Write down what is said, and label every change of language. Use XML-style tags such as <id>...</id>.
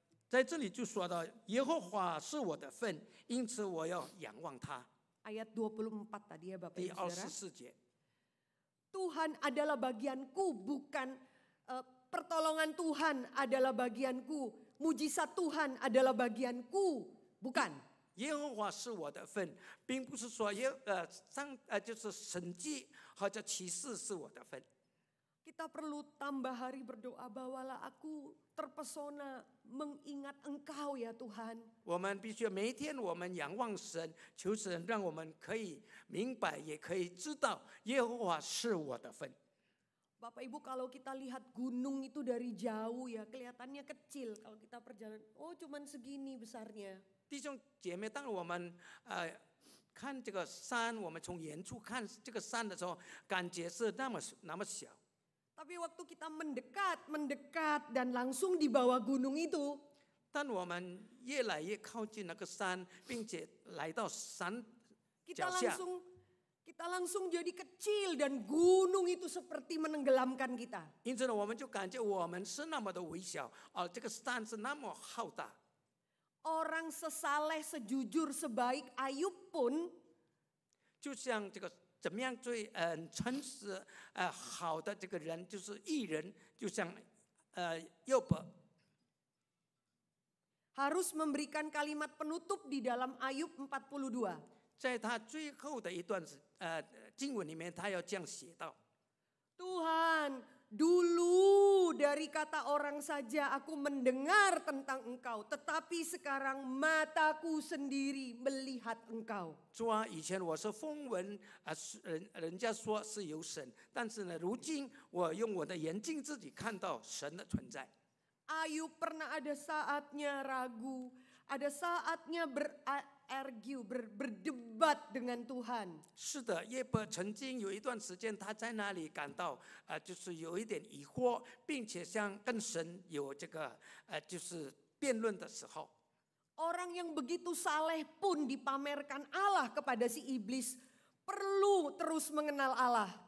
<zh>在这里就说到耶和华是我的份，因此我要仰望他。</zh> <id>Ayat 24 tadi ya Bapak</id> <zh>第</zh> <id>Ibu Saudara.</id> <zh>24节，</zh> <id>Tuhan adalah bagianku, bukan pertolongan Tuhan adalah bagianku, mujizat Tuhan adalah bagianku, bukan.</id> <zh>耶和华是我的份，并不是说就是神迹或者启示是我的份。</zh> <id>Kita perlu tambah hari berdoa, bawalah aku terpesona mengingat Engkau ya Tuhan.</id> <zh>我们必须每一天我们仰望神，求神让我们可以明白，也可以知道耶和华是我的份。</zh> <id>Bapak Ibu, kalau kita lihat gunung itu dari jauh ya kelihatannya kecil. Kalau kita perjalanan, oh cuman segini besarnya.</id> <zh>弟兄姐妹，当我们看这个山，我们从远处看这个山的时候，感觉是那么小。</zh> <id>Tapi waktu kita mendekat dan langsung di bawah gunung itu,</id> <zh>当我们越来越靠近那个山，并且来到山</zh> <id>kita</id> <zh>脚下，</zh> <id>langsung jadi kecil dan gunung itu seperti menenggelamkan kita.</id> <zh>因此呢，我们就感觉我们是那么的微小，而这个山是那么浩大。</zh> <id>Orang sesaleh, sejujur, sebaik Ayub pun</id> <zh>就像这个怎么样最诚实好的这个人，就是义人，就像约伯。</zh> <id>harus memberikan kalimat penutup di dalam Ayub 42.</id> <zh>在他最后的一段经文里面，他要这样写道：</zh> <id>Tuhan, dulu dari kata orang saja aku mendengar tentang Engkau, tetapi sekarang mataku sendiri melihat Engkau.</id> <zh>主啊，以前我是风闻人家说是有神，但是呢，如今我用我的眼睛自己看到神的存在。</zh> <id>Ayub pernah ada saatnya ragu, ada saatnya berdebat dengan Tuhan.</id> <zh>是的，约伯曾经有一段时间，他在那里感到就是有一点疑惑，并且像跟神有这个就是辩论的时候。</zh> <id>Orang yang begitu saleh pun dipamerkan Allah kepada si iblis, perlu terus mengenal Allah.</id>